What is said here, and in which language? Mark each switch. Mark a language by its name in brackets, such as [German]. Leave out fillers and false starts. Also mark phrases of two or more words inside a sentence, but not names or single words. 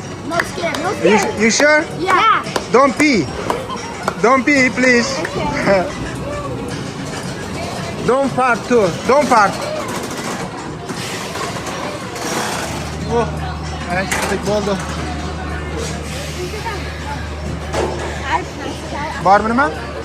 [English] Not scared. No You sure? Yeah. Don't pee. Don't pee, please. Don't fart too. Don't fart. [Turkish] Oh, çıktık oldu. Var mı nima?